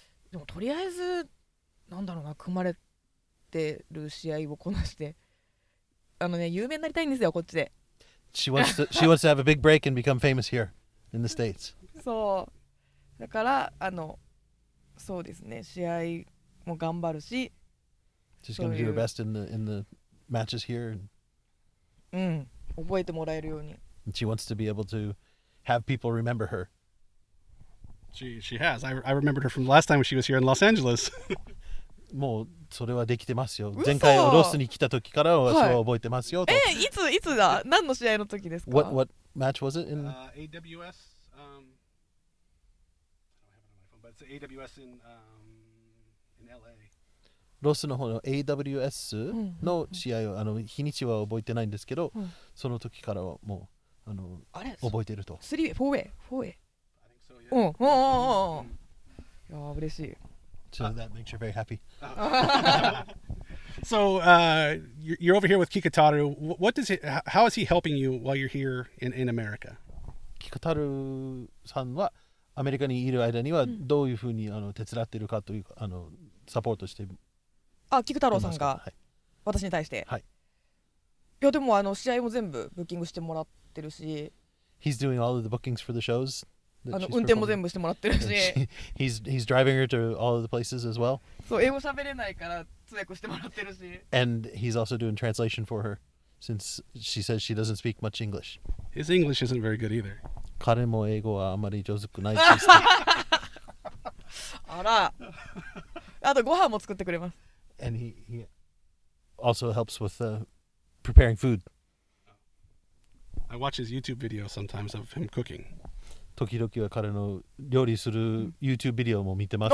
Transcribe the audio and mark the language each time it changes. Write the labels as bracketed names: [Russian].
[Japanese] でもとりあえずなんだろうな、組まれてる試合をこなして有名になりたいんですよこっちで。 [English] She wants to have a big break and become famous here in the States. [Japanese] そうだからそうですね、試合も頑張るし。 [English] She's going to do her best in the matches here. [Japanese] 覚えてもらえるように。 [English] And she wants to be able to have people remember her. She has. I remembered her from the last time she was here in Los Angeles. [Japanese] もうそれはできてますよ。前回ロスに来た時から私は覚えてますよと。いつだ？何の試合の時ですか？ [English] What match was it in? AWS. I don't have it on my phone, but it's AWS in LA. [Japanese] ロスの方の AWS の試合を日にちは覚えてないんですけど、その時からはもう覚えてると。 [English] 3way、4way、4way。 I think so, yeah. [Japanese] いや嬉しい。 [English] So that makes you very happy. So you're over here with Kikataru. How is he helping you while you're here in America? [Japanese] キカタルさんはアメリカにいる間にはどういうふうに手伝っているかというかサポートしていますか？菊太郎さんが、はい、私に対して、はい、いやでも試合も全部ブッキングしてもらってるし。 [English] He's doing all of the bookings for the shows that she's [Japanese] 運転も [English] performing. [Japanese] 全部してもらってるし [English] He's driving her to all of the places as well, [Japanese] そう英語喋れないから通訳してもらってるし [English] and he's also doing translation for her, since she says she doesn't speak much English. His English isn't very good either. [Japanese] 彼も英語はあまり上手くないって言ってた。あらあとご飯も作ってくれます [English] And he also helps with preparing food. I watch his YouTube videos sometimes of him cooking. [Japanese] 時々は彼の料理する YouTube ビデオも見てます。